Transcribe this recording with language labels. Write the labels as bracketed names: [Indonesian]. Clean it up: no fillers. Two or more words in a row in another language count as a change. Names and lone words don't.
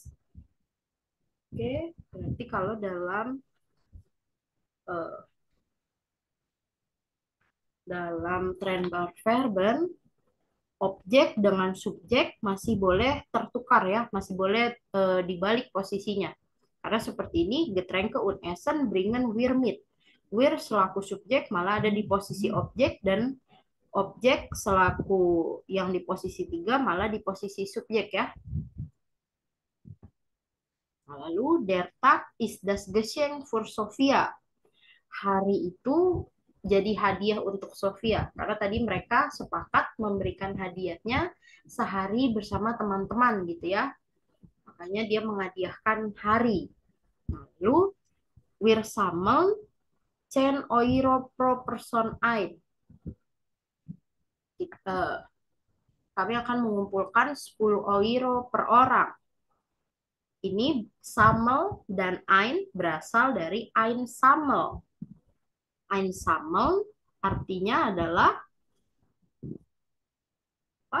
[Indonesian] Oke, berarti kalau eh, dalam Trennbach Verben objek dengan subjek masih boleh tertukar ya, masih boleh dibalik posisinya. Karena seperti ini, [German] Getränke und Essen bringen wir mit. [Indonesian] Wir selaku subjek malah ada di posisi objek dan objek selaku yang di posisi 3 malah di posisi subjek ya. [German] Lalu der Tag ist das Geschenk für Sophia. [Indonesian] Hari itu jadi hadiah untuk Sofia karena tadi mereka sepakat memberikan hadiahnya sehari bersama teman-teman gitu ya. Makanya dia menghadiahkan hari. [German] Lalu wir sammeln 10 Euro pro Person ein. [Indonesian] Kami akan mengumpulkan 10 euro per orang. Ini samel dan ein berasal dari einsamel. Einsamel artinya adalah apa?